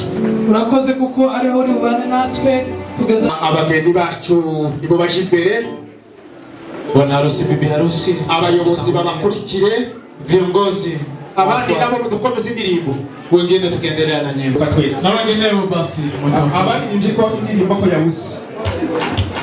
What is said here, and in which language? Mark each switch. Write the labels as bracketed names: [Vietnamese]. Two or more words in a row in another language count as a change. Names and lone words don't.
[Kinyarwanda] Urakoze kuko ariho uri bubane natwe kugeza abageni bacu nibo baje imbere, [Swahili] bwana harusi, bibi harusi, [Kinyarwanda] abayobozi babakurikire, [Swahili] viongozi, [Kinyarwanda] abandi nabo dukomeze indirimbo, [Swahili] wengine tukiendelea na nyimbo na wengineo. Basi [Kinyarwanda] abandi ndiko indirimbo ko yabuze.